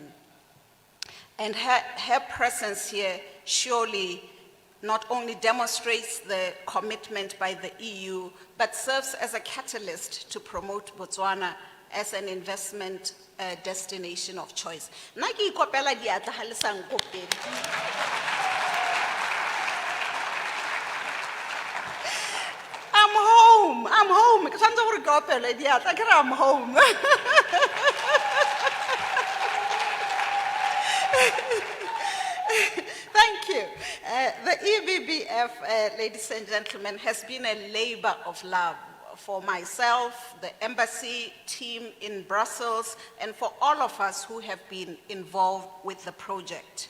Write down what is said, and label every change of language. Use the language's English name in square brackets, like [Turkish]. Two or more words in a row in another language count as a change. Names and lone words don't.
[English] And her presence here surely not only demonstrates the commitment by the EU, but serves as a catalyst to promote Botswana as an investment destination of choice. [Tswana] Naki ikopela diatla ha le sa nkopele. [English] I'm home. [Tswana] Ke tshwanetse gore ke opele diatla ke re [English] I'm home. Thank you. The EBBF, ladies and gentlemen, has been a labor of love for myself, the embassy team in Brussels, and for all of us who have been involved with the project.